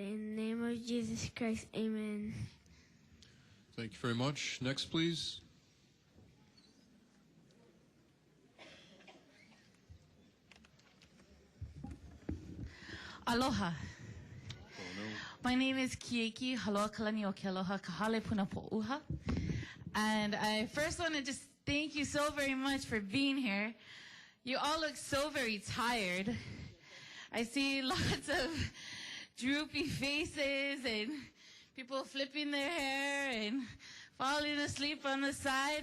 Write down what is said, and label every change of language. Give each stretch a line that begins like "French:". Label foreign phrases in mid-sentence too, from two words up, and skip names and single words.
English: In the name of Jesus Christ, amen. Thank you very much. Next, please. Aloha. My name is Kieki Haloa Kalani o Ke Aloha Kahale Puna Po'uha. And I first want to just thank you so very much for being here. You all look so very tired. I see lots of droopy faces and people flipping their hair and falling asleep on the side.